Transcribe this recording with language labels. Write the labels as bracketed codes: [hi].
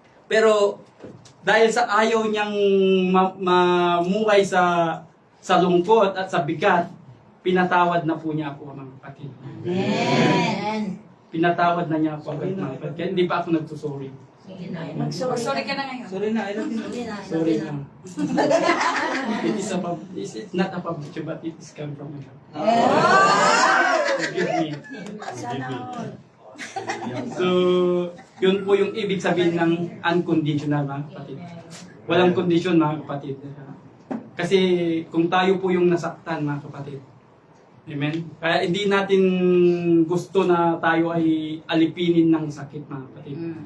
[tl] Pero dahil sa ayaw niyang mamuhay sa lungkot at sa bigat, pinatawad na po niya ako, mga kapatid. Amen. Pinatawad na niya ako, mga kapatid. Kaya hindi pa ako nagsusorry. Sorry ka na ngayon. Sorry na, [en] I love you. [tl] Sorry na. [en] It's not a public, but it is come from God. Forgive me. [tl] So, yun po yung ibig sabihin ng unconditional, mga kapatid. Walang condition, mga kapatid. Kasi kung tayo po yung nasaktan, mga kapatid. Amen? Kaya hindi natin gusto na tayo ay alipinin ng sakit, mga kapatid.